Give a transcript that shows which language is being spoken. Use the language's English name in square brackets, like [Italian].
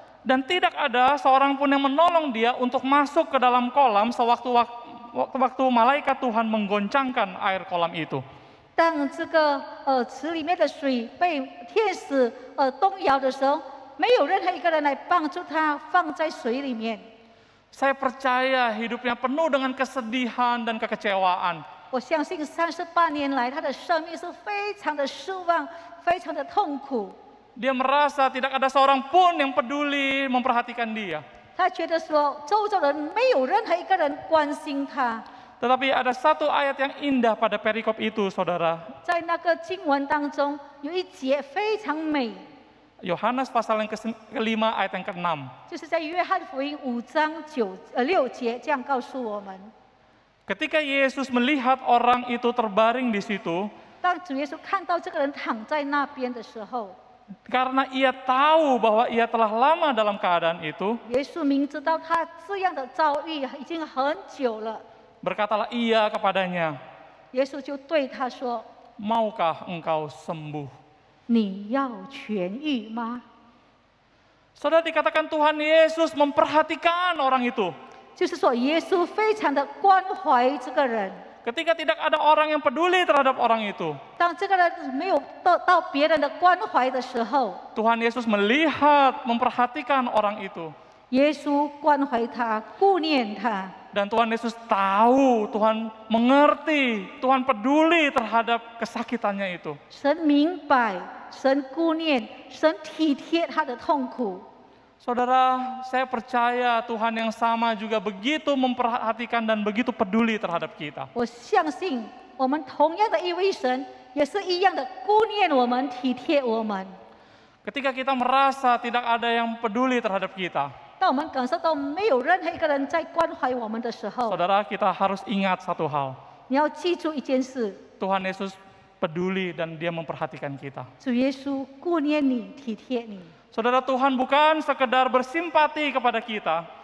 [Indonesian] dan tidak ada seorang pun yang menolong dia untuk masuk ke dalam kolam sewaktu malaikat Tuhan menggoncangkan air kolam itu. [Chinese] 当这个池里面的水被天使动摇的时候，没有任何一个人来帮助他放在水里面。 [Indonesian] Saya percaya hidupnya penuh dengan kesedihan dan kekecewaan. [Chinese] 我相信38年来，他的生命是非常的失望，非常的痛苦。 [Indonesian] Dia merasa tidak ada seorang pun yang peduli memperhatikan dia. [Chinese] 他觉得说，周遭人没有任何一个人关心他。 [Indonesian] Tetapi ada satu ayat yang indah pada perikop itu, saudara. [Chinese] 在那个经文当中，有一节非常美， [Indonesian] Yohanes pasal yang ke-5 ayat yang ke-6. [Chinese] 就是在约翰福音5章6节这样告诉我们： [Indonesian] Ketika Yesus melihat orang itu terbaring di situ, [Chinese] 当主耶稣看到这个人躺在那边的时候， [Indonesian] karena ia tahu bahwa ia telah lama dalam keadaan itu, [Chinese] 耶稣明知道他这样的遭遇已经很久了， [Indonesian] berkatalah ia kepadanya, [Chinese] 耶稣就对他说 [Indonesian] "Maukah engkau sembuh?" [Chinese] 你要痊愈吗？ [Indonesian] Saudara, dikatakan Tuhan Yesus memperhatikan orang itu. [Chinese] 就是说，耶稣非常的关怀这个人。 [Indonesian] Ketika tidak ada orang yang peduli terhadap orang itu, [Chinese] 当这个人没有得到别人的关怀的时候， [Indonesian] Tuhan Yesus melihat, memperhatikan orang itu. [Chinese] 耶稣关怀他，顾念他。 [Indonesian] Dan Tuhan Yesus tahu, Tuhan mengerti, Tuhan peduli terhadap kesakitannya itu. [Chinese] 神明白，神顾念，神体贴他的痛苦。 [Indonesian] Saudara, saya percaya Tuhan yang sama juga begitu memperhatikan dan begitu peduli terhadap kita. [Chinese] 我相信，我们同样的一位神，也是一样的顾念我们，体贴我们。 [Indonesian] Ketika kita merasa tidak ada yang peduli terhadap kita, [Chinese] 当我们感受到没有任何一个人在关怀我们的时候， [Indonesian] saudara, kita harus ingat satu hal. [Chinese] 你要记住一件事： [Indonesian] Tuhan Yesus peduli dan Dia memperhatikan kita. [Chinese] 主耶稣顾念你，体贴你。 [Indonesian] Saudara, Tuhan bukan sekedar bersimpati kepada kita.